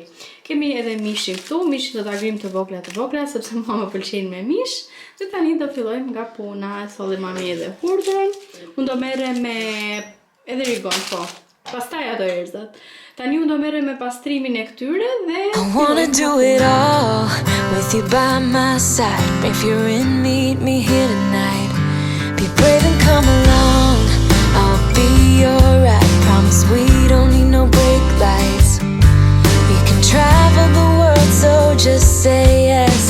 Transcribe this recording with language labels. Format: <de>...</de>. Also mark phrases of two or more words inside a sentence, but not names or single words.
<sq>Kemi edhe mishin këtu, mishin do ta grim të vogla sepse mua më pëlqejnë me mish. Dhe tani do fillojmë nga puna, e solli mami edhe hudhrën. Unë do merrem me edhe rigon, po. Pastaj ato erzat. Tani unë do merrem me pastrimin e këtyre dhe</sq> <en>I wanna do it all with you by my side. If you're in, meet me here tonight. Be brave and come along. I'll be alright. Promise we don't need no brake lights. We can travel the world, so just say yes.</en>